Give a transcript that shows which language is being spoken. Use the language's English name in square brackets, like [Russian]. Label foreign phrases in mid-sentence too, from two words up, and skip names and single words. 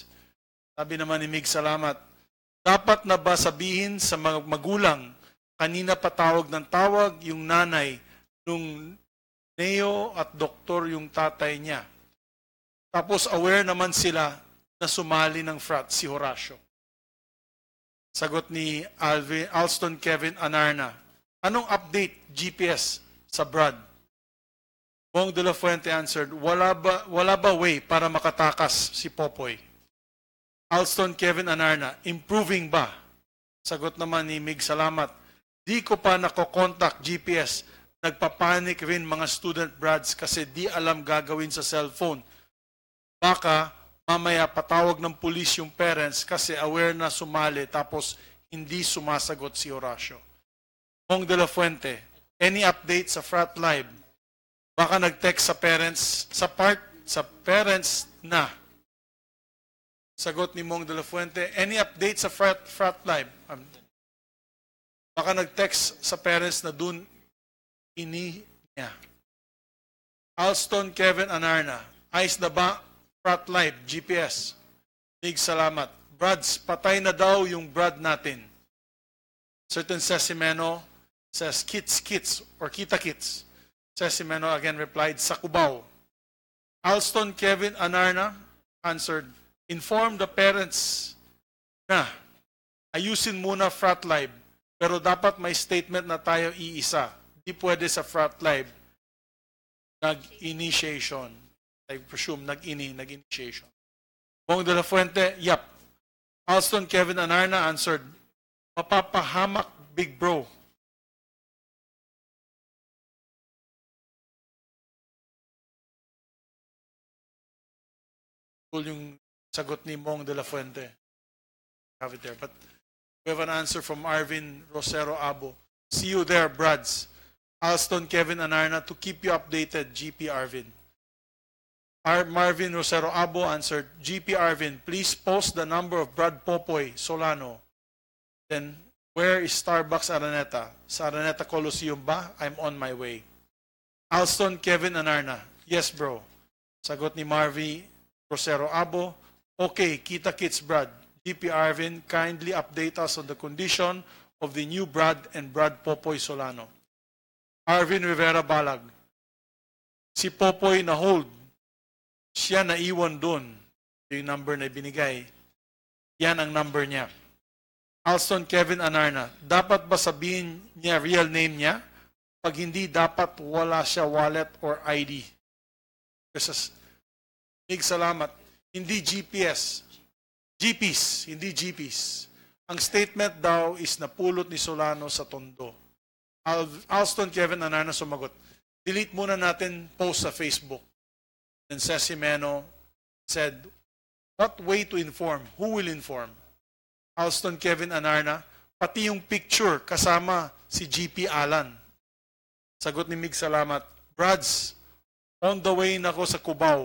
[Filipino] Sabi naman ni Mig Salamat, dapat na ba sabihin sa mga magulang, kanina patawag ng tawag yung nanay nung neo at doktor yung tatay niya. Tapos aware naman sila na sumali ng frat si Horacio. Sagot ni Alston Kevin Anarna, anong update GPS sa Brad? Bong de la Fuente answered, wala ba way para makatakas si Popoy? Alston Kevin Anarna, improving ba? Sagot naman ni Mig Salamat, di ko pa nako-contact GPS. Nagpapanik rin mga student brads kasi di alam gagawin sa cellphone. Baka mamaya patawag ng pulis yung parents kasi aware na sumali tapos hindi sumasagot si Horacio. Bong de la Fuente, [English] any update [Filipino] sa Frat Live? Baka nag-text sa parents na. Sagot ni Mong de la Fuente, [English] any update [Filipino] sa Frat Live? Baka nag-text sa parents na dun ini niya. Alston Kevin Anarna, ayos na ba Frat Live, GPS? Mig Salamat, Brads, patay na daw yung Brad natin. [English] Certain Sesimeno says, [Filipino] kits, or kita-kits. [English] Sesimeno again replied, [Filipino] sa Cubao. Alston Kevin Anarna answered, [English] inform the parents [Filipino] na ayusin muna Frat Live, pero dapat may statement na tayo iisa. Di pwede sa Frat Live nag-initiation. [English] I presume nag-initiation. Bong de la Fuente, yap. [Filipino] Alston Kevin Anarna answered, mapapahamak [English] big bro. [Filipino] Yung sagot ni Mong de la Fuente. [English] Have it there. But we have an answer from Arvin Rosero Abo. See you there, Brads. Alston Kevin Anarna to keep you updated, GP Arvin. Marvin Rosero Abo answered, GP Arvin, please post the number of Brad Popoy Solano. Then, where is Starbucks Araneta? [Filipino] Sa Araneta Coliseum ba? [English] I'm on my way. Alston Kevin Anarna, yes bro. [Filipino] Sagot ni Marvin Rosero Abo, okay, kita-kits Brad. [English] GP Arvin, kindly update us on the condition of the new Brad and Brad Popoy Solano. [Filipino] Arvin Rivera Balag, si Popoy na hold, siya na iwan doon. Yung number na binigay, yan ang number niya. Alston Kevin Anarna, dapat ba sabihin niya real name niya? Pag hindi, dapat wala siya wallet or ID. Kasi Mig Salamat, hindi GPS. GPs, hindi GPs. Ang statement daw is napulot ni Solano sa Tondo. Alston Kevin Anarna sumagot, delete muna natin post sa Facebook. [English] And Sesimeno said, what way to inform? Who will inform? [Filipino] Alston Kevin Anarna, pati yung picture kasama si GP Alan. Sagot ni Mig Salamat, Brads, on the way na ako sa Cubao.